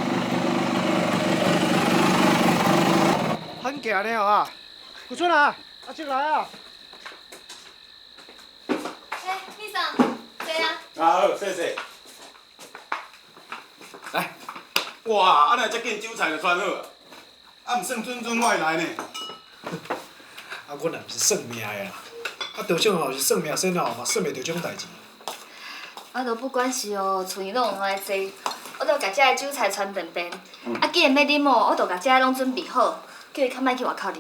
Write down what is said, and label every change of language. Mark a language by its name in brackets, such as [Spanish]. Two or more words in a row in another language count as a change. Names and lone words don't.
[Min Nan Chinese] 很行了啊！古春啊，阿进来啊！哎，李桑，谁啊？好，谢谢。来，哇，安尼遮紧酒菜就穿好啊，啊，毋算准我会来呢。啊，阮也毋是算命的啦，啊，道长吼是算命先哦，嘛算袂着这种代志。我都不管是哦，厝里拢有来坐，我都甲遮个酒菜传便便。啊，既然要啉哦，我都甲遮个拢准备好，叫伊较莫去外口啉。